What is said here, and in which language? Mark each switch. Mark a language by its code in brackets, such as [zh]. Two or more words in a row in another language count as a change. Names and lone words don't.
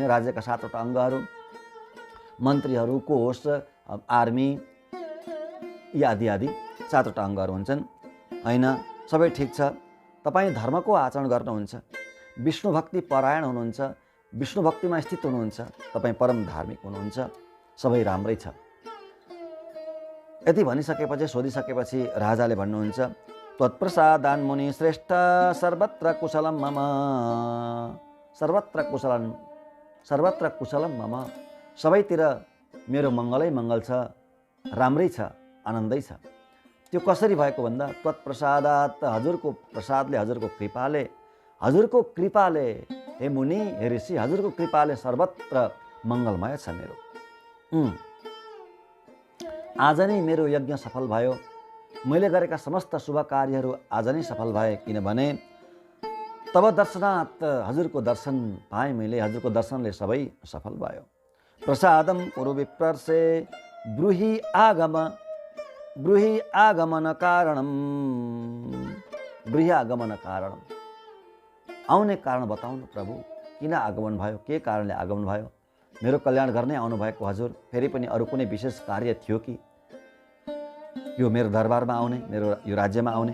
[ne] राज्यका 7वटा अङ्गहरू मन्त्रीहरू, कोष, आर्मी आदि आदि 7वटा अङ्गहरू हुन्छन् होइन? सबै ठिक छ। तपाईँ धर्मको आचरण गर्नुहुन्छ, विष्णु भक्ति परायण हुनुहुन्छ, विष्णु भक्तिमा स्थित हुनुहुन्छ, तपाईँ परम धार्मिक हुनुहुन्छ, सबै राम्रै छ। यति भनिसकेपछि, सोधिसकेपछि राजाले भन्नुहुन्छ, [sa] त्वत्प्रसादान् मुनि श्रेष्ठ सर्वत्र कुशलम मम। सर्वत्र कुशलम मम। [ne] सबैतिर मेरो मङ्गलै मङ्गल छ, राम्रै छ, आनन्दै छ। त्यो कसरी भएको भन्दा त्वत्प्रसादात्, हजुरको प्रसादले, हजुरको कृपाले हे मुनि, हे ऋषि, हजुरको कृपाले सर्वत्र मङ्गलमय छ मेरो। आज नै मेरो यज्ञ सफल भयो। मैले गरेका समस्त शुभ कार्यहरू आज नै सफल भए, किनभने [sa] तब दर्शनात्, [ne] हजुरको दर्शन पाएँ मैले, हजुरको दर्शनले सबै सफल भयो। [sa] प्रसादम कुरु विप्रर्षे ब्रूहि आगमन कारणम। [ne] आउने कारण बताउनु प्रभु, किन आगमन भयो, के कारणले आगमन भयो? मेरो कल्याण गर्नै आउनुभएको हजुर, फेरि पनि अरू कुनै विशेष कार्य थियो कि यो मेरो दरबारमा आउने, मेरो यो राज्यमा आउने?